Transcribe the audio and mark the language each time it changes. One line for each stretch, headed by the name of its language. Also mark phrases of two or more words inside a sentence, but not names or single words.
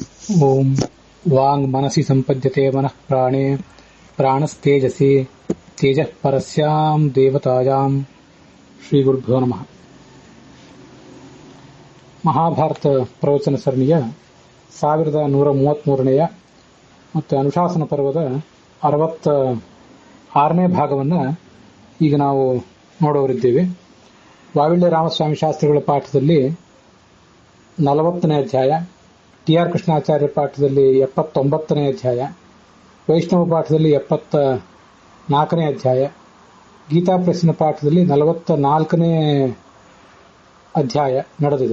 Sanskrit: ಓಂ ವಾಂಗ್ ಮನಸಿ ಸಂಪದ್ಯತೆ ಮನಃ ಪ್ರಾಣೇ ಪ್ರಾಣಸ್ತೇಜಸಿ ತೇಜಃ ಪರಸ್ಯಾಂ ದೇವತಾಯಾಂ. ಶ್ರೀ ಗುರುಭ್ಯೋ ನಮಃ.
Kannada: ಮಹಾಭಾರತ ಪ್ರವಚನ ಸರಣಿಯ 1133ನೆಯ ಮತ್ತು ಅನುಶಾಸನ ಪರ್ವದ 66ನೇ ಭಾಗವನ್ನು ಈಗ ನಾವು ನೋಡೋರಿದ್ದೇವೆ. ವಾವಿಳ್ಯ ರಾಮಸ್ವಾಮಿ ಶಾಸ್ತ್ರಿಗಳ ಪಾಠದಲ್ಲಿ 40ನೇ ಅಧ್ಯಾಯ, ಟಿ ಆರ್ ಕೃಷ್ಣಾಚಾರ್ಯ ಪಾಠದಲ್ಲಿ 79ನೇ ಅಧ್ಯಾಯ, ವೈಷ್ಣವ ಪಾಠದಲ್ಲಿ 74ನೇ ಅಧ್ಯಾಯ, ಗೀತಾ ಪ್ರೆಸ್ಸಿನ ಪಾಠದಲ್ಲಿ 44ನೇ ಅಧ್ಯಾಯ ನಡೆದಿದೆ.